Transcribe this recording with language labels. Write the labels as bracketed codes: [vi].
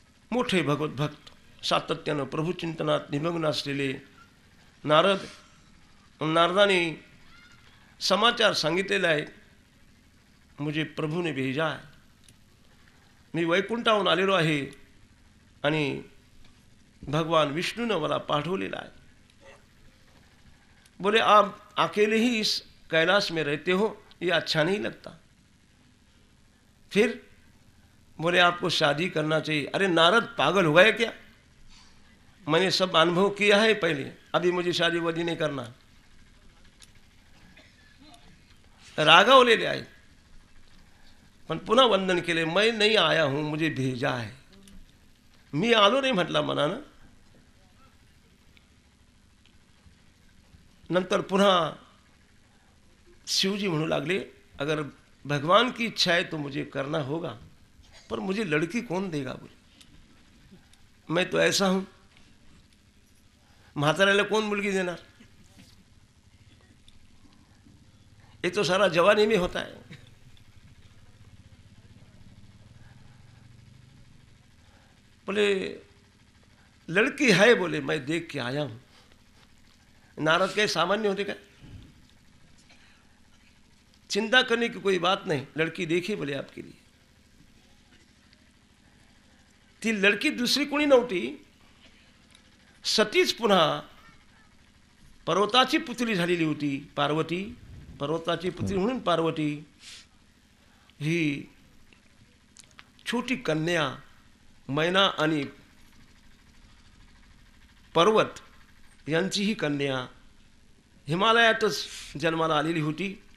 [mr] मोठे भगवत भक्त सातत्यानं प्रभुचिंतनात निमग्न असलेले नारदाने समाचार सांगितलेला आहे, [hi] मुझे प्रभू ने भेजा है, [mr] मी वैकुंठाहून आलेलो आहे आणि भगवान विष्णूने मला पाठवलेला आहे. [hi] बोले आप अकेले ही इस कैलाश में रहते हो, ये अच्छा नहीं लगता. फिर बोले आपको शादी करना चाहिए. अरे नारद पागल हो गए क्या, मैंने सब अनुभव किया है पहले, अभी मुझे शादी वादी नहीं करना. [mr] रागावलेले आहे पण पुन्हा वंदन केले. [hi] मैं नहीं आया हूं, मुझे भेजा है. [mr] मी आलो नाही म्हटला मनानं. नंतर पुन्हा शिवजी म्हणू लागले, [hi] अगर भगवान की इच्छा है तो मुझे करना होगा, पर मुझे लड़की कौन देगा. बोले मैं तो ऐसा हूं, [mr] म्हाताऱ्याला कोण मुलगी देणार. [hi] ये तो सारा जवानी में होता है. बोले लड़की है, बोले मैं देख के आया हूं. नारद के सामान्य होते क्या, चिंता करने की कोई बात नहीं, लड़की देखी बोले आपके लिए. [mr] ती लड़की दुसरी कोणी नव्हती, सतीच पुन्हा पर्वताची पुतली झालेली होती. पार्वती, पर्वताची पुतली म्हणून पार्वती ही छोटी कन्या मैना आणि पर्वत यांची ही कन्या हिमालयातच जन्माला आलेली होती.